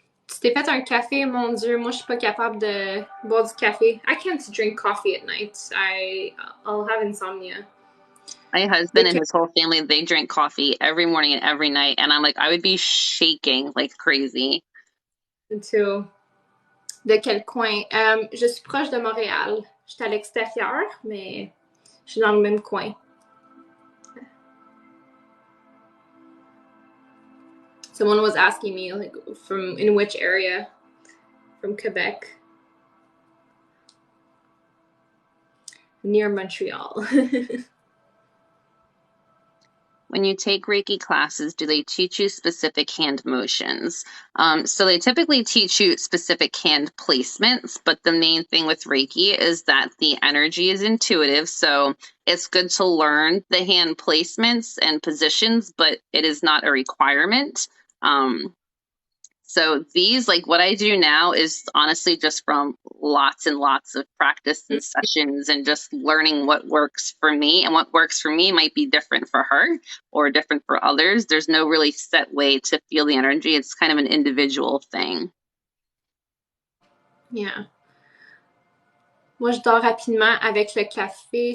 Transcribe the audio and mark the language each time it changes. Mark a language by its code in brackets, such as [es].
[fr] Tu t'es fait un café, mon Dieu. Moi, je suis pas capable de boire du café. [en] I can't drink coffee at night. I'll have insomnia. My husband The and his whole family, they drink coffee every morning and every night, and I'm like, I would be shaking like crazy. [fr] café too. De quel coin? Je suis proche de Montréal. Je suis à l'extérieur, mais je suis dans le même coin. [en] Someone was asking me, like, from in which area? From Quebec. Near Montreal. When you take Reiki classes, do they teach you specific hand motions? So they typically teach you specific hand placements, but the main thing with Reiki is that the energy is intuitive. So it's good to learn the hand placements and positions, but it is not a requirement. So these, like what I do now, is honestly just from lots and lots of practice and sessions and just learning what works for me. And what works for me might be different for her or different for others. There's no really set way to feel the energy. It's kind of an individual thing. Yeah. [fr] Moi, je dors rapidement avec le café.